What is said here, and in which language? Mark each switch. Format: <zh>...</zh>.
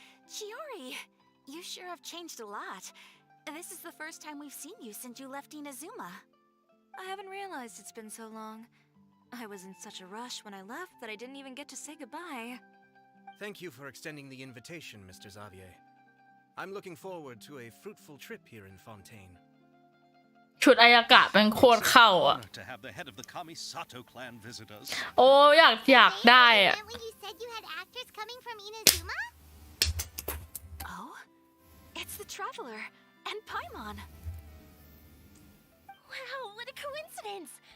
<en>Chiori, you sure have changed a lot. This is the first time we've seen you since you left Inazuma. I haven't realized it's been so long. I was in such a rush when I left that I didn't even get to say goodbye. Thank you for extending the invitation, Mr. Xavier. I'm looking forward to a fruitful trip here in Fontaine.</en> <th>ชุดอายากะเป็นโคตรเข้าอ่ะ</th> <en>Honor to have the head of the Kamisato clan visit us.</en> <th>โอ้อยากได้อ่ะ</th> <en>Remember when you said you had actors coming from Inazuma? Oh, it's the Traveler and Paimon. Wow, what a coincidence!</en>